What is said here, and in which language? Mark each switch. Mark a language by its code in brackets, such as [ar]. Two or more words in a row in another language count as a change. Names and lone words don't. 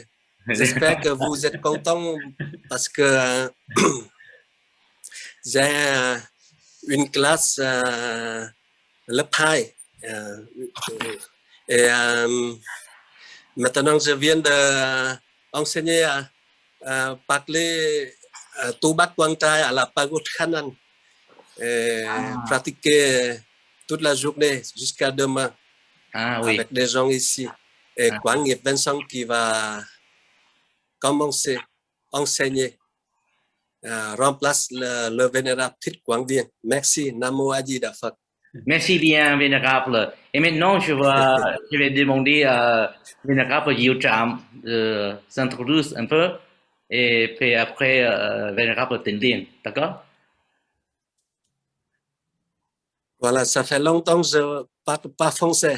[fr] J'espère que vous êtes content parce que j'ai une classe lớp 2 et maintenant je viens d'enseigner parler [vi] tu bát quan trai [fr] à la pagode Khanan, pratiquer toute la journée jusqu'à demain avec des gens ici. Et Quán Nghiệp Vincent qui va commencer à enseigner, remplace le vénérable Thích Quảng Viên. Merci, [vi] Nam Mô A Di Đà Phật. [fr] Merci bien, Vénérable. Et maintenant, je vais demander à Vénérable Dieu Trạm de s'introduire un peu, et puis après, Vénérable Tịnh Liên, d'accord? Voilà, ça fait longtemps que je ne parle pas français.